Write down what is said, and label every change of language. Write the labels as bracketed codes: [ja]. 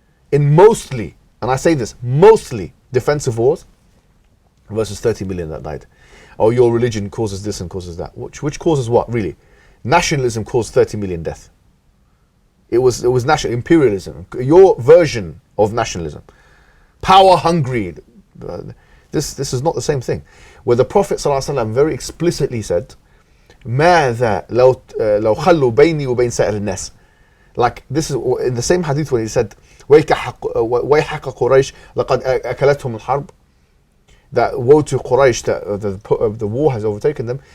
[en] In mostly, and I say this, mostly defensive wars versus 30 million that died. Oh, your religion causes this and causes that. Which causes what, really? Nationalism caused 30 million death. It was national imperialism, your version of nationalism. Power hungry. This is not the same thing. Where the Prophet ﷺ very explicitly said, [ar] ماذا لو خلوا بيني وبين سائر الناس. [en] Like, this is in the same hadith when he said, [ar] ويحك قريش لقد أكلتهم الحرب. [en] That woe to Quraysh, that the war has overtaken them.